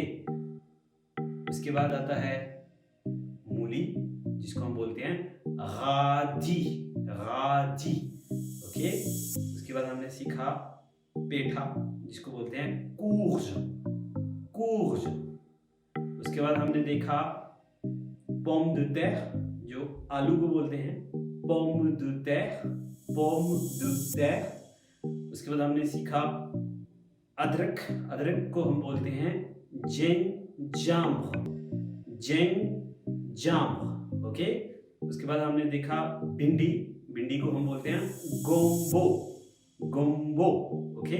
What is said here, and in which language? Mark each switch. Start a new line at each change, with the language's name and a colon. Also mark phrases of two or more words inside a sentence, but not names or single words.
Hindi: उसके बाद आता है मूली, जिसको हम बोलते हैं गाजी, गाजी, ओके। उसके बाद हमने सीखा पेठा, जिसको बोलते हैं
French: courge, courge.
Hindi: उसके बाद हमने देखा
French: pomme de terre,
Hindi: जो आलू को बोलते हैं
French: pomme de terre, pomme de terre.
Hindi: उसके बाद हमने सीखा अदरक, अदरक को हम बोलते हैं
French: gingembre, gingembre,
Hindi: ओके। उसके बाद हमने देखा भिंडी, भिंडी को हम बोलते हैं
French: gombo, gombo,
Hindi: ओके।